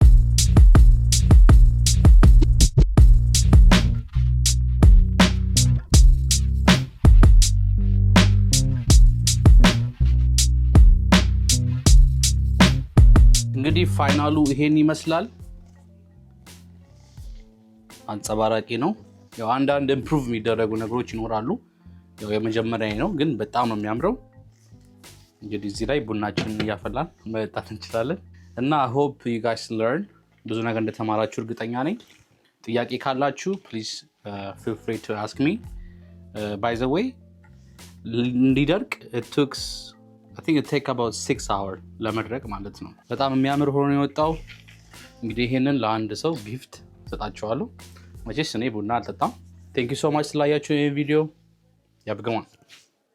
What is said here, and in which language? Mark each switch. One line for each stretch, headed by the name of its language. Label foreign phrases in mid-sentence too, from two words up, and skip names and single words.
Amharic: እንግዲህ ፋይናሉ ይሄን ይመስላል። አንጸባራቂ ነው። ያው አንዳንድ ኢምፕሩቭ የሚደረጉ ነገሮች ይኖራሉ። ያው የመጀመሪያ ነው ግን በጣም ነው የሚያምረው። እንግዲህ እዚህ ላይ ቡናችንን እያፈላን መጠጣት እንችላለን እና
English: I hope you guys learn
Amharic: ብዙ ነገር እንደተማራችሁ እርግጠኛ ነኝ። ጥያቄ ካላችሁ
English: please feel free to ask me. By the way
Amharic: እንዲደርቅ
English: I think it take about 6 hours
Amharic: ለመድረቅ ማለት ነው። በጣም የሚያምር ሆኖ የወጣው። እንግዲህ ይሄንን ለአንድ ሰው ጊፍት ሰጣችኋለሁ። መቼስ እኔ ቡና አልጠጣም።
English: Thank you so much
Amharic: ስላያችሁ ይሄን ቪዲዮ።
English: Have a good one.